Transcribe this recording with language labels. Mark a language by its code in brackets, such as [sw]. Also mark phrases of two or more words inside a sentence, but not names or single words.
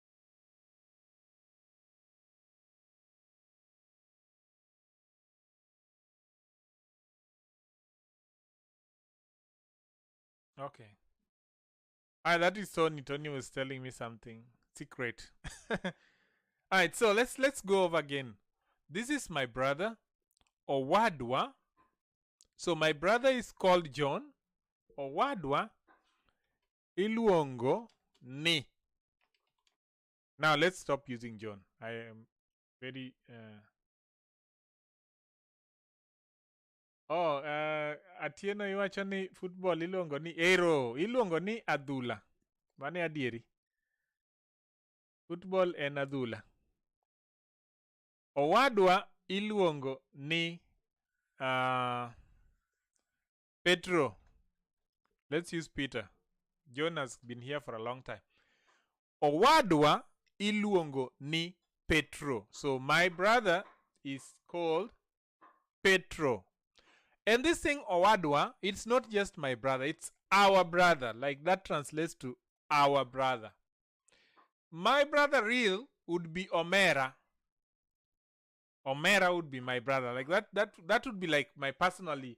[en] Okay. That is Tony. Tony was telling me something secret. Alright, so let's go over again. This is my brother, Owadwa. So my brother is called John. [luo] Owadwa iluongo ni. [en] Now let's stop using John. I am very [luo] Atieno iwacho ni football iluongo ni iluongo ni adhula. Mane adieri. Football en adhula. Owadwa iluongo ni Petro. [en] Let's use Peter. John has been here for a long time. [luo] Owadwa iluongo ni Petro. [en] So my brother is called Petro. And this thing Owadwa, it's not just my brother, it's our brother. Like that translates to our brother. My brother real would be Omera. Omera would be my brother. Like that would be like my personally.